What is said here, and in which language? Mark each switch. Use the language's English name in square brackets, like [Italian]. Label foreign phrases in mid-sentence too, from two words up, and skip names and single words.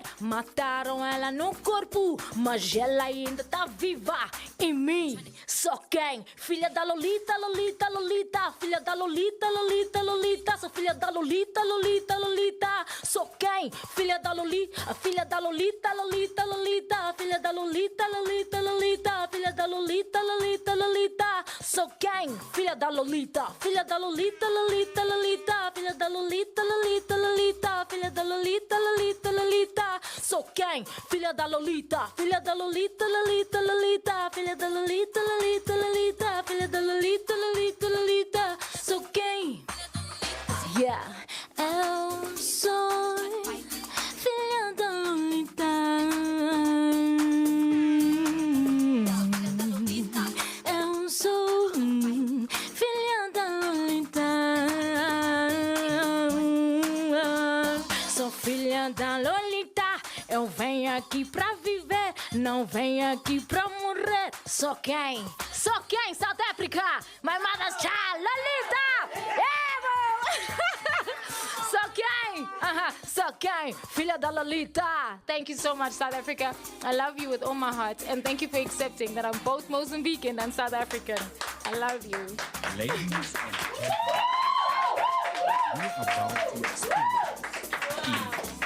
[Portuguese] Mataram ela no corpo, mas ela ainda tá viva em mim. Sou quem? Filha da Lolita, Lolita, Lolita. Filha da Lolita, Lolita, Lolita. Sou filha da Lolita, Lolita, Lolita. Sou quem? Filha da Lolita, filha da Lolita, Lolita, Lolita. Filha da Lolita, Lolita, Lolita. Filha da Lolita, Lolita, Lolita. Sou quem? Filha da Lolita, filha da Lolita, Lolita, Lolita. Filha da Lolita, Lolita, Lolita. Filha da Lolita, Lolita, Lolita. Sou quem? Filha da Lolita, filha da Lolita, Lolita, Lolita. Filha da Lolita, Lolita, Lolita. Filha da Lolita, Lolita, Lolita. Sou quem? Yeah, eu sou filha da Lolita. Eu sou filha da Lolita. Sou filha da Lolita. Eu venho aqui pra viver, não venho aqui pra morrer. Sou quem? Sou quem? [English] South Africa, my mother's child, Lolita! [Portuguese] Sou quem? Sou quem? Filha da Lolita. [English] Thank you so much, South Africa. I love you with all my heart, and thank you for accepting that I'm both Mozambican and South African. I love you. Ladies and gentlemen, we're about to experience in